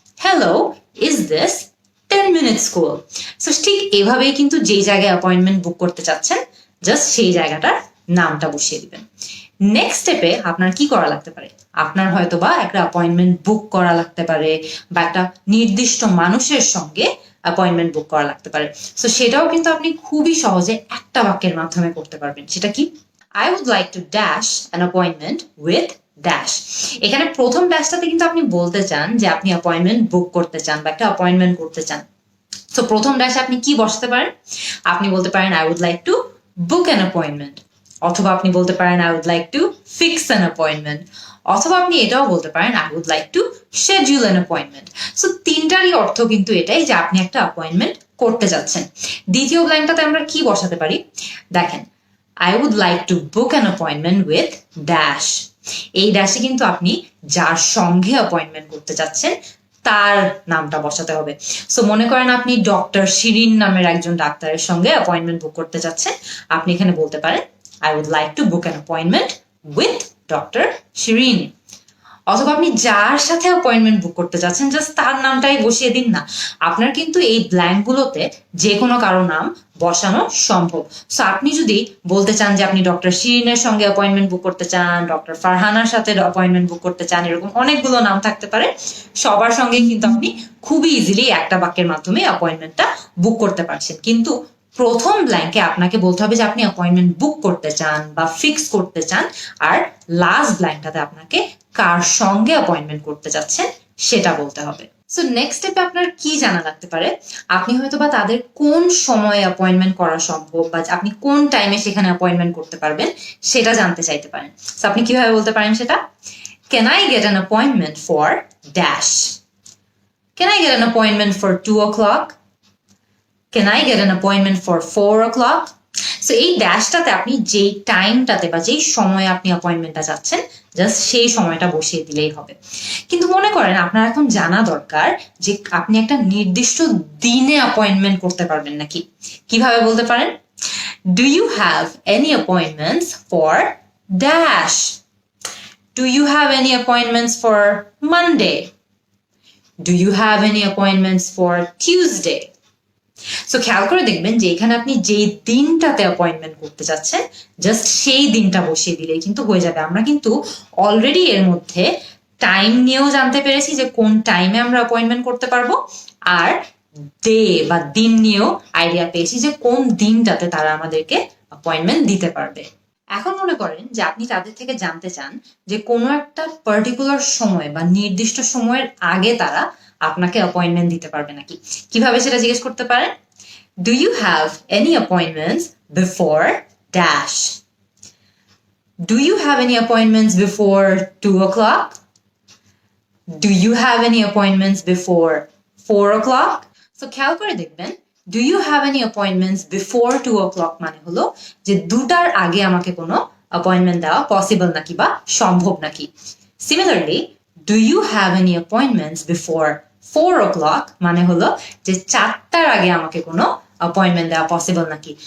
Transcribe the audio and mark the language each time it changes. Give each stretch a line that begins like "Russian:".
English: Hello, is this 10 minute school.
Bangla: So ঠিক এভাবেই কিন্তু যেই জায়গায় অ্যাপয়েন্টমেন্ট বুক করতে চাচ্ছেন, জাস্ট সেই জায়গাটার নামটা বসিয়ে দিবেন। নেক্সট স্টেপে আপনার কি করা লাগতে পারে? আপনার হয়তো বা একটা অ্যাপয়েন্টমেন্ট বুক করা লাগতে পারে, বা একটা নির্দিষ্ট মানুষের সঙ্গে অ্যাপয়েন্টমেন্ট বুক করা লাগতে পারে। সো সেটাও কিন্তু আপনি খুবই সহজে একটা বাক্যের মাধ্যমে করতে পারবেন। সেটা কি?
English: I would like to dash an appointment with dash.
Bangla: এখানে প্রথম ড্যাশটাতে কিন্তু আপনি বলতে চান যে আপনি অ্যাপয়েন্টমেন্ট বুক করতে চান বা একটা অ্যাপয়েন্টমেন্ট করতে চান। সো প্রথম ড্যাশে আপনি কি বসাতে পারেন? আপনি বলতে পারেন
English: I would like to book an appointment,
Bangla: অথবা আপনি বলতে পারেন I would like to fix an appointment, অথবা আপনি এটাও বলতে পারেন I would like to schedule an appointment. So তিনটারই অর্থ কিন্তু এটাই যে আপনি একটা অ্যাপয়েন্টমেন্ট করতে যাচ্ছেন। দ্বিতীয় ব্ল্যাঙ্কটাতে আমরা কি বসাতে পারি? দেখেন,
English: I would like to book an appointment with dash.
Bangla: এই ড্যাশে কিন্তু আপনি যার সঙ্গে অ্যাপয়েন্টমেন্ট করতে যাচ্ছেন তার নামটা বসাতে হবে। সো মনে করেন আপনি ডক্টর শিরিন নামের একজন ডাক্তারের সঙ্গে অ্যাপয়েন্টমেন্ট বুক করতে যাচ্ছেন, আপনি এখানে বলতে পারেন
English: I would like to book an appointment with Dr. Shirin.
Bangla: অথবা আপনি যার সাথে অ্যাপয়েন্টমেন্ট বুক করতে যাচ্ছেন জাস্ট তার নামটাই বসিয়ে দিন না। আপনার কিন্তু এই ব্ল্যাঙ্কগুলোতে যে কোনো কারো নাম বসানো সম্ভব। সো আপনি যদি বলতে চান যে আপনি ডক্টর শিরিনের সঙ্গে অ্যাপয়েন্টমেন্ট বুক করতে চান, ডক্টর ফারহানার সাথে অ্যাপয়েন্টমেন্ট বুক করতে চান, এরকম অনেকগুলো নাম থাকতে পারে। সবার সঙ্গে কিন্তু আপনি খুবই ইজিলি একটা বাক্যের মাধ্যমে অ্যাপয়েন্টমেন্টটা বুক করতে পারছেন। কিন্তু প্রথম ব্ল্যাঙ্কে আপনাকে বলতে হবে যে আপনি অ্যাপয়েন্টমেন্ট বুক করতে চান বা ফিক্স করতে চান, আর লাস্ট ব্ল্যাঙ্কটাতে আপনাকে কার সঙ্গে অ্যাপয়েন্টমেন্ট করতে যাচ্ছেন সেটা বলতে হবে। সো নেক্সট স্টেপে আপনার কি জানা লাগতে পারে? আপনি হয়তো বা তাদের কোন সময়ে অ্যাপয়েন্টমেন্ট করা সম্ভব, বা আপনি কোন টাইমে সেখানে অ্যাপয়েন্টমেন্ট করতে পারবেন সেটা জানতে চাইতে পারেন। সো আপনি কিভাবে বলতে পারেন সেটা?
English: Can I get an appointment for dash? Can I get an appointment for 2 o'clock? Can I get an appointment for 4 o'clock?
Bangla: So এই ড্যাশটাতে আপনি যেই টাইমটাতে বা যেই সময়ে আপনি অ্যাপয়েন্টমেন্টটা চাচ্ছেন জাস্ট সেই সময়টা বসিয়ে দিলেই হবে। কিন্তু মনে করেন আপনার এখন জানা দরকার যে আপনি একটা নির্দিষ্ট দিনে অ্যাপয়েন্টমেন্ট করতে পারবেন নাকি। কিভাবে বলতে পারেন?
English: Do you have any appointments for dash? Do you have any appointments for Monday? Do you have any appointments for Tuesday?
Bangla: So খেয়াল করে দেখবেন যে এখানে আপনি যেই দিনটাতে অ্যাপয়েন্টমেন্ট করতে যাচ্ছেন জাস্ট সেই দিনটা বসিয়ে দিলেই কিন্তু হয়ে যাবে। আমরা কিন্তু অলরেডি এর মধ্যে টাইম নিয়েও জানতে পেরেছি যে কোন টাইমে আমরা অ্যাপয়েন্টমেন্ট করতে পারবো, আর ডে বা দিন নিয়েও আইডিয়া পেয়েছি যে কোন দিনটাতে তারা আমাদেরকে অ্যাপয়েন্টমেন্ট দিতে পারবে। এখন মনে করেন যে আপনি তাদের থেকে জানতে চান যে কোনো একটা পার্টিকুলার সময় বা নির্দিষ্ট সময়ের আগে তারা আপনাকে অ্যাপয়েন্টমেন্ট দিতে পারবে নাকি। কিভাবে সেটা জিজ্ঞেস করতে পারেন?
English: Do you have any appointments before dash? Do you have any appointments before 2 o'clock? Do you have any appointments before 4 o'clock? So
Bangla: খেয়াল করে দেখবেন,
English: do you have any appointments before 2 o'clock
Bangla: মানে হলো যে 2টার আগে আমাকে কোনো অ্যাপয়েন্টমেন্ট দেওয়া পসিবল নাকি বা সম্ভব নাকি। Similarly,
English: do you have any appointments before 4 o'clock
Bangla: মানে হলো যে 4টার আগে আমাকে কোনো অ্যাপয়েন্টমেন্ট দেওয়া পসিবল নাকি।